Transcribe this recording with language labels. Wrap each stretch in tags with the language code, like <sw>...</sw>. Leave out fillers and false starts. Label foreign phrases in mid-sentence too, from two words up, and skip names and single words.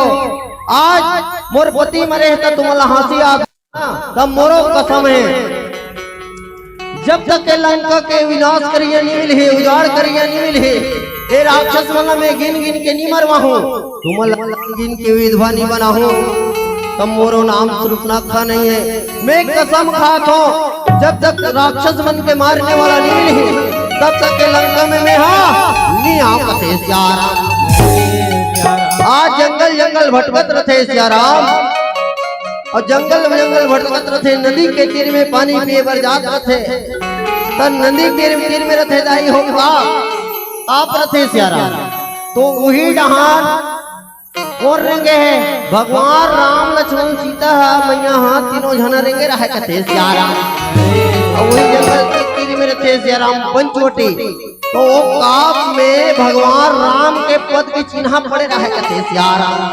<hne>आज मोर पति मरे तो तुम्हारा हंसी आ तब मोरो कसम है जब तक के लंका के विनाश करिए नहीं मिले उजाड़ करिए नहीं मिले ए राक्षस मल्ला में गिन गिन के नहीं मरवा हूँ तुम्हारा गिन के विधवा नहीं बना हूँ तब मोरो नाम रूपनखा नहीं है। मैं कसम खात हूँ जब तक राक्षस मन के मारने वाला नहीं मिले तब तक के लंका में मैं नहीं आऊं कथे सियाराम। आज जंगल जंगल भटकत रथे सियाराम और जंगल जंगल भटकत रथे नदी के तीर में पानी पिए बर जात रथे तब नदी के तीर में रथे दाई होगा आप रथे सियाराम। तो वही जहान और रेंगे है भगवान राम लक्ष्मण सीता मैया हाथ तीनों झना रेंगे रहे कथे सियाराम। और वही जंगल के तीर में रथे सियाराम पंचवटी तो काप में भगवान राम के पद के चिन्ह पड़े रहे कथे सियाराम।</hne>